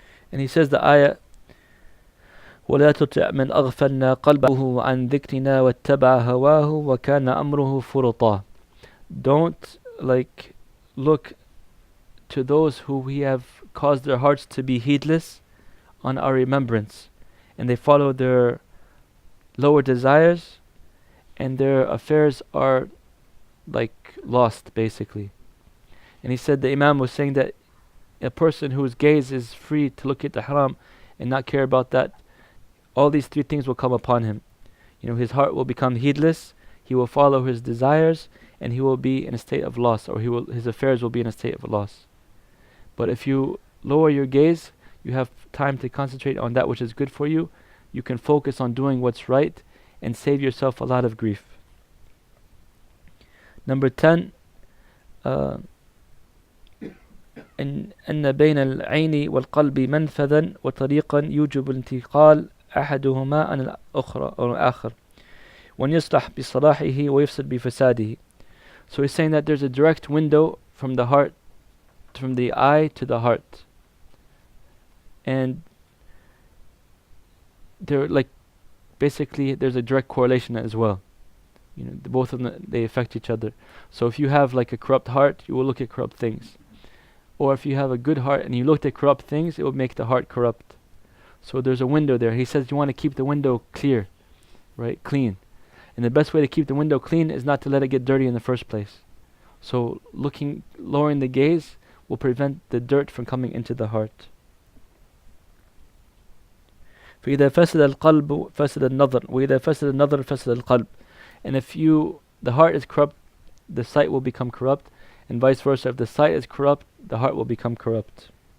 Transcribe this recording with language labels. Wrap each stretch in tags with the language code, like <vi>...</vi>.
<en>And he says the ayah,</en> <ar>وَلَا تُطِعْ مَنْ أَغْفَلْنَا قَلْبَهُ عَنْ ذِكْرِنَا وَاتَّبَعَ هَوَاهُ وَكَانَ أَمْرُهُ فُرُطًا.</ar> <en>Don't look to those who we have caused their hearts to be heedless on our remembrance, and they follow their lower desires, and their affairs are lost basically. And he said, the Imam was saying that a person whose gaze is free to look at the haram and not care about that, all these 3 things will come upon him. His heart will become heedless, he will follow his desires, and he will be in a state of loss, or his affairs will be in a state of loss. But if you lower your gaze, you have time to concentrate on that which is good for you. You can focus on doing what's right and save yourself a lot of grief. Number 10,</en> <ar>أن بين العين والقلب منفذا وطريقا يوجب الانتقال أحدهما عن الأخرى أو الآخر وأن يصلح بصلاحه ويفسد بفساده.</ar> <en>So he's saying that there's a direct window from the heart, from the eye to the heart, and basically there's a direct correlation as well. Both of them, they affect each other. So if you have a corrupt heart, you will look at corrupt things. Or if you have a good heart and you look at corrupt things, it will make the heart corrupt. So there's a window there. He says you want to keep the window clear, right? Clean. And the best way to keep the window clean is not to let it get dirty in the first place. So lowering the gaze will prevent the dirt from coming into the heart.</en> <ar>فإذا فسد القلب فسد النظر وإذا فسد النظر فسد القلب.</ar> <en>And if the heart is corrupt, the sight will become corrupt, and vice versa. If the sight is corrupt, the heart will become corrupt.</en>